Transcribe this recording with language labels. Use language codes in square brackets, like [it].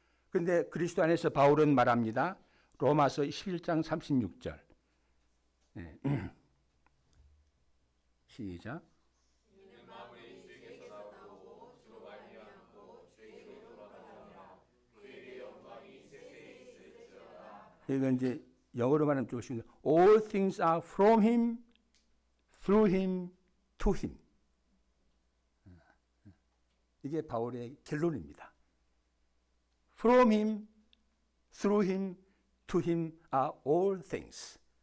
[ko] 그런데 그리스도 안에서 바울은 말합니다. 로마서 11장 36절. 네. 시작. 이건 이제 영어로 말하면 좀 쉽습니다. [en] All things are from him, through him, to him. [ko] 이게 바울의 결론입니다. [en] From him, through him, to him are all things.